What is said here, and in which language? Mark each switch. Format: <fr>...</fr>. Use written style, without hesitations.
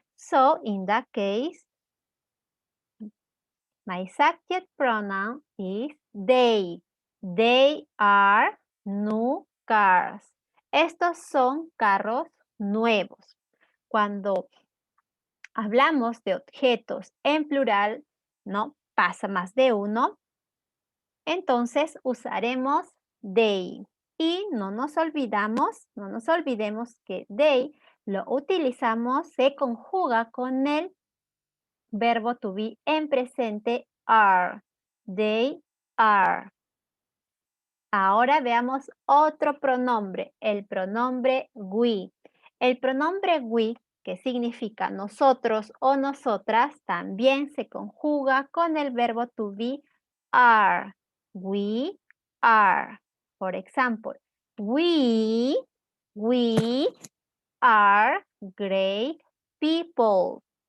<en>So, in that case, my subject pronoun is they. They are new cars.</en> <es>Estos son carros nuevos. Cuando hablamos de objetos en plural, ¿no? Pasa más de uno. Entonces usaremos they. Y no nos olvidemos que they lo utilizamos, se conjuga con el verbo to be en presente are.</es> <en>They are.</en> <es>Ahora veamos otro pronombre, el pronombre we. El pronombre we, que significa nosotros o nosotras, también se conjuga con el verbo to be are.</es> <en>We are. For example, we are great people.</en>